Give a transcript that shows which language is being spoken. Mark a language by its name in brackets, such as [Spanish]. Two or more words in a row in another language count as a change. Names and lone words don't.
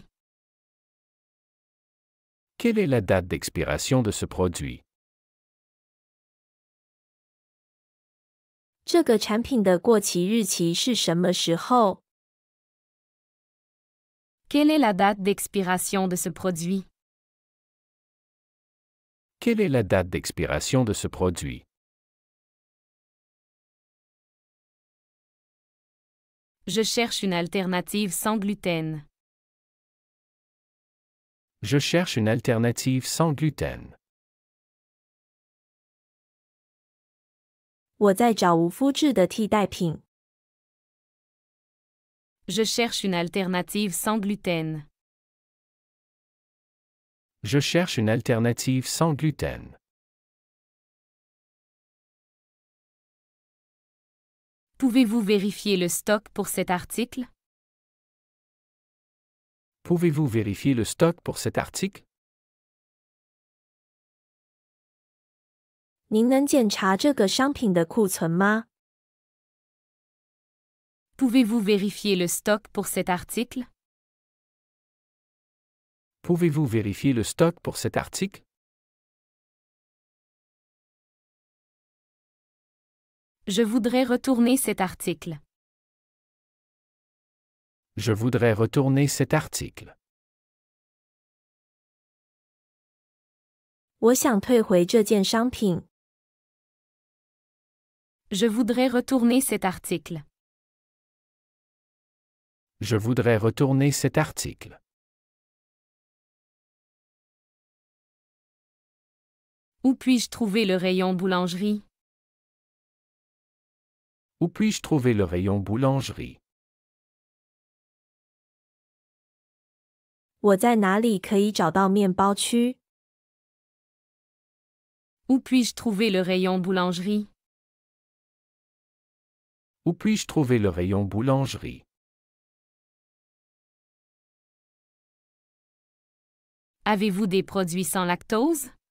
[French] Quelle est la date d'expiration de ce produit? [Chinese] 这个产品的过期日期是什么时候？ [French] Quelle est la date d'expiration de ce produit? Quelle est la date d'expiration de ce produit? Je cherche une alternative sans gluten. Je cherche une alternative sans gluten. [Chinese] 我在找无麸质的替代品。 [French] Je cherche une alternative sans gluten. Je cherche une alternative sans gluten. Pouvez-vous vérifier le stock pour cet article? Pouvez-vous vérifier le stock pour cet article? [Chinese] 您能检查这个商品的库存吗？ [French] Pouvez-vous vérifier le stock pour cet article? Pouvez-vous vérifier le stock pour cet article? Je voudrais retourner cet article. Je voudrais retourner cet article. [Chinese] 我想退回这件商品。 [French] Je voudrais retourner cet article. Je voudrais retourner cet article. Où puis-je trouver le rayon boulangerie? Où puis-je trouver le rayon boulangerie? [Chinese] 我在哪里可以找到面包区？ [French] Où puis-je trouver le rayon boulangerie? Où puis-je trouver le rayon boulangerie? Avez-vous des produits sans lactose?